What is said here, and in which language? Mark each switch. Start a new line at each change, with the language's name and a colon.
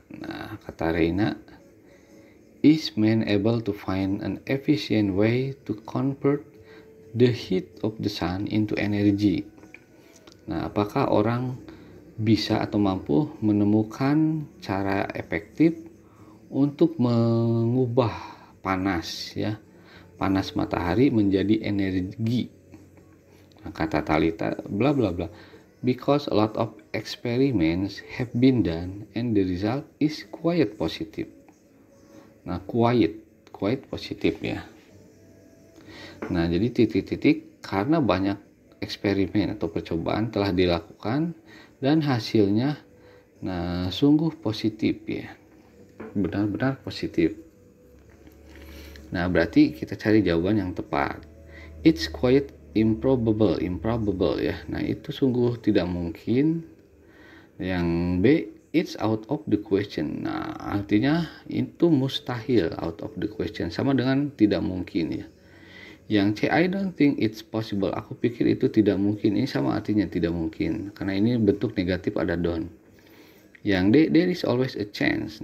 Indonesian: Nah, kata Reina,
English: "Is man able to find an efficient way to convert the heat of the sun into energy?"
Indonesian: Nah, apakah orang bisa atau mampu menemukan cara efektif untuk mengubah panas ya, panas matahari menjadi energi? Nah, kata Talita, bla bla bla.
English: "Because a lot of experiments have been done and the result is quite positive."
Indonesian: Nah, quite positif ya. Nah, jadi titik-titik karena banyak eksperimen atau percobaan telah dilakukan dan hasilnya sungguh positif ya. Benar-benar positif. Nah, berarti kita cari jawaban yang tepat.
English: It's quite improbable ya.
Indonesian: Nah, itu sungguh tidak mungkin.
English: Yang B, it's out of the question.
Indonesian: Nah, artinya itu mustahil,
English: out of the question,
Indonesian: sama dengan tidak mungkin ya.
English: Yang C, I don't think it's possible.
Indonesian: Aku pikir itu tidak mungkin. Ini sama artinya tidak mungkin, karena ini bentuk negatif, ada don't.
English: Yang D, there is always a chance.